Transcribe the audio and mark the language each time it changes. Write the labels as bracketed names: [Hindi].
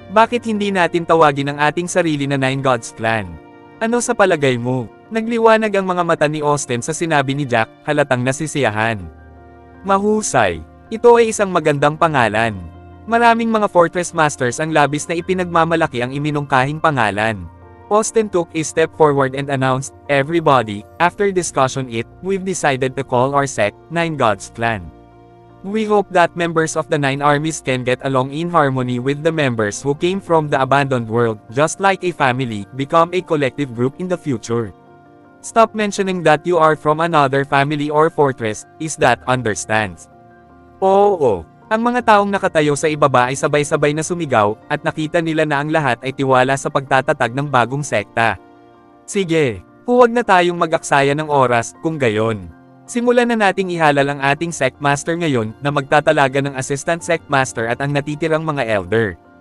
[Filipino] Bakit hindi natin tawagin ang ating sarili na Nine Gods Clan? Ano sa palagay mo? Nagliwanag ang mga mata ni Austin sa sinabi ni Jack, halatang nasisiyahan. Mahusay. Ito ay isang magandang pangalan. Maraming mga Fortress Masters ang labis na ipinagmamalaki ang iminungkahing pangalan. [English] Austin took a step forward and announced, everybody, after discussion we've decided to call our sect, Nine Gods Clan. We hope that members of the 9 armies can get along in harmony with the members who came from the abandoned world, just like a family, become a collective group in the future. Stop mentioning that you are from another family or fortress, is that understands? [Filipino] Oo. Ang mga taong nakatayo sa ibaba ay sabay-sabay na sumigaw, at nakita nila na ang lahat ay tiwala sa pagtatatag ng bagong sekta. Sige, huwag na tayong mag-aksaya ng oras, kung gayon. Simulan na nating ihalal ang ating sect master ngayon, na magtatalaga ng assistant sect master at ang natitirang mga elder.